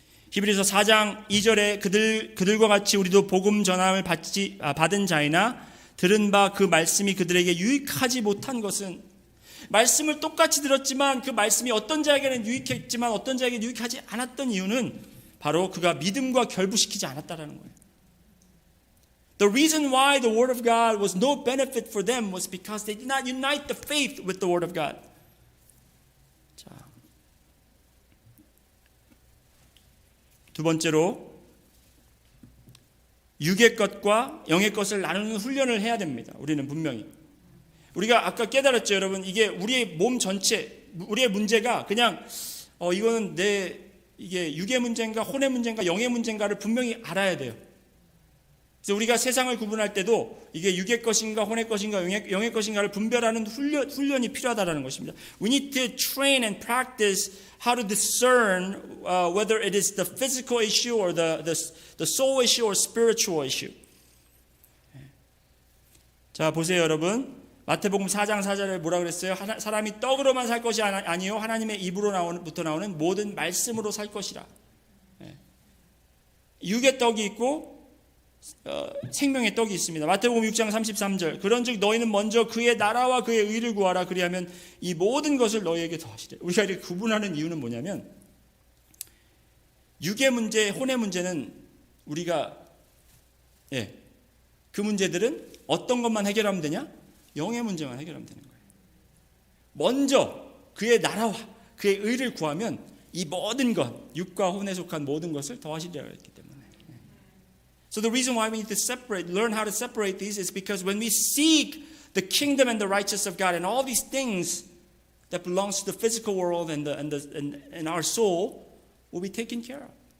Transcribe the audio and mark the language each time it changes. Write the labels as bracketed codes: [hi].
[ko] 히브리서 4장 2절에 그들과 같이 우리도 복음 전함을 받은 자이나 들은 바 그 말씀이 그들에게 유익하지 못한 것은 말씀을 똑같이 들었지만 그 말씀이 어떤 자에게는 유익했지만 어떤 자에게는 유익하지 않았던 이유는 바로 그가 믿음과 결부시키지 않았다라는 거예요. [en] The reason why the Word of God was no benefit for them was because they did not unite the faith with the Word of God. [ko] 자, 두 번째로 육의 것과 영의 것을 나누는 훈련을 해야 됩니다. 우리는 분명히. 우리가 아까 깨달았죠, 여러분. 이게 우리의 몸 전체, 우리의 문제가 그냥 이거는 이게 육의 문제인가 혼의 문제인가 영의 문제인가를 분명히 알아야 돼요. 그래서 우리가 세상을 구분할 때도 이게 육의 것인가 혼의 것인가 영의 것인가를 분별하는 훈련이 필요하다는 것입니다. [en] We need to train and practice how to discern whether it is the physical issue or the soul issue or spiritual issue. [ko] 자, 보세요, 여러분. 마태복음 4장 4절에 뭐라 그랬어요? 사람이 떡으로만 살 것이 아니요 하나님의 입으로부터 나오는 모든 말씀으로 살 것이라. 육의 떡이 있고 생명의 떡이 있습니다. 마태복음 6장 33절. 그런즉 너희는 먼저 그의 나라와 그의 의를 구하라. 그리하면 이 모든 것을 너희에게 더하시리라. 우리가 이렇게 구분하는 이유는 뭐냐면 육의 문제, 혼의 문제는 우리가 그 문제들은 어떤 것만 해결하면 되냐? 영의 문제만 해결하면 되는 거예요. 먼저 그의 나라와 그의 의를 구하면 이 모든 것, 육과 혼에 속한 모든 것을 더하시리라 했기 때문에. [en] So the reason why we need to learn how to separate these is because when we seek the kingdom and the righteousness of God and all these things that belongs to the physical world and our soul will be taken care of.